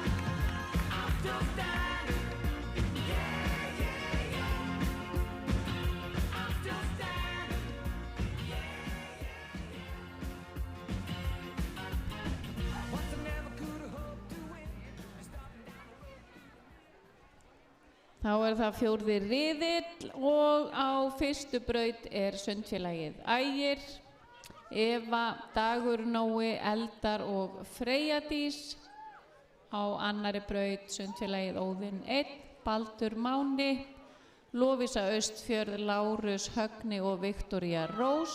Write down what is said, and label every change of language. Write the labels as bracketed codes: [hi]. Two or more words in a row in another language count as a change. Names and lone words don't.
[en] I'm still standing, yeah, yeah, yeah. I'm still standing, yeah, yeah, yeah. Once I never could have hoped to win. Starting down the road. [is] Þá er það fjórði riðill og á fyrstu braut er sundfélagið Ægir, Eva, Dagur, Nói, Eldar og Freyjadís. Á annari braut sundfélagið Óðinn 1, Baldur Máni, Lovísa Austfjörð, Lárus Högni og Viktoría Rós.